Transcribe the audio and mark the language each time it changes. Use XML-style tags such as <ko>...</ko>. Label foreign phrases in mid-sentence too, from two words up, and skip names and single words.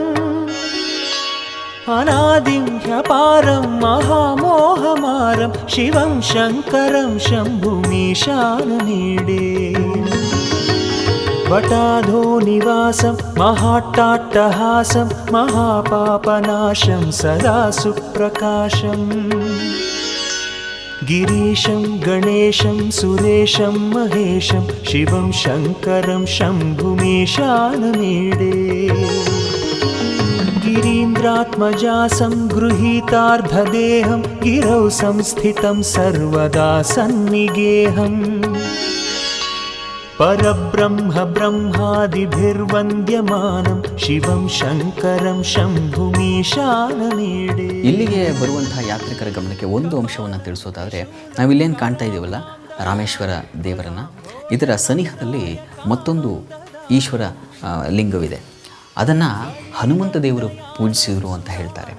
<sa>ಅನಾದಿಂ ಹ್ಯಪಾರಂ ಮಹಾಮೋಹಮಾರಂ ಶಿವಂ ಶಂಕರಂ ಶಂಭುಮೀಶಾನಮೇಡೆ ವಟಾಧೋ ನಿವಾಸಂ ಮಹಾಟ್ಟಾಟ್ಟಹಾಸಂ ಮಹಾಪಾಪನಾಶಂ ಸದಾ ಸುಪ್ರಕಾಶಂ गिरीशं गणेशं सुरेशं महेशं शिवं शङ्करं शम्भुमीशानमीडे गिरीन्द्रात्मजासं गृहीतार्धदेहं गिरौ संस्थितं सर्वदा सन्निगेहम् परब्रह्म ब्रह्मादिभिर्वन्द्यमानं ಶಿವಂ ಶಂಕರಂ ಶಂಭುಮೀಶಾನಮೀಡೆ.</sa> <kn>ಇಲ್ಲಿಗೆ ಬರುವಂತಹ ಯಾತ್ರಿಕರ ಗಮನಕ್ಕೆ ಒಂದು ಅಂಶವನ್ನು ತಿಳಿಸೋದಾದರೆ, ನಾವಿಲ್ಲೇನು ಕಾಣ್ತಾ ಇದ್ದೀವಲ್ಲ ರಾಮೇಶ್ವರ ದೇವರನ್ನು, ಇದರ ಸನಿಹದಲ್ಲಿ ಮತ್ತೊಂದು ಈಶ್ವರ ಲಿಂಗವಿದೆ. ಅದನ್ನು ಹನುಮಂತ ದೇವರು ಪೂಜಿಸಿದರು ಅಂತ ಹೇಳ್ತಾರೆ.</kn>